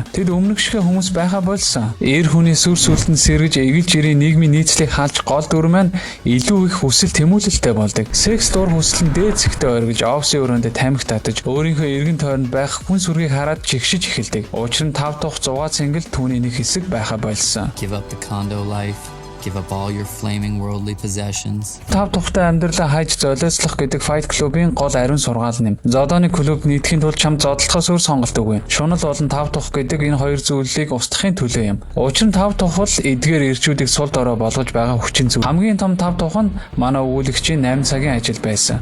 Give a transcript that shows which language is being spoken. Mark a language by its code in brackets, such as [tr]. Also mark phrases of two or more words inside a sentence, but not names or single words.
[mn] Тэд өмнөх шиг хүмүүс байхаа болсон. Эр хүний сүр сүлтэнд сэргэж эгэл жирийн нийгмийн нийцлийг хаалж гол дүр маань илүү их хүсэл тэмүүлэлтэй болдог. Секс дур хүсэл нь дээд зэгтээ оргиж офсын өрөөндөө тамхи татаж өөрийнхөө эргэн тойронд байх хүн сүргийг хараад чигшиж эхэлдэг. Учир нь тав тухь 100 цэнгэл түүний нэг хэсэг байхаа болсон. [en] Give up the condo life. Give up all your flaming worldly possessions. [mn] Тав тухтай амьдралаа хайж золиослох гэдэг Fight Club-ийн гол ариун сургаал нэм. Зодооны клуб нийтгэхийн тулд чам зодлохоос өөр сонголт үгүй. Шунал болон тав тух гэдэг энэ хоёр зүйлийг устгахын төлөө юм. Учир нь тав тух бол эдгээр эрчүүдийг сул дорой болгож байгаа хүчин зүйл. Хамгийн том тав тух нь манай өгүүлэгчийн 8 цагийн ажил байсан.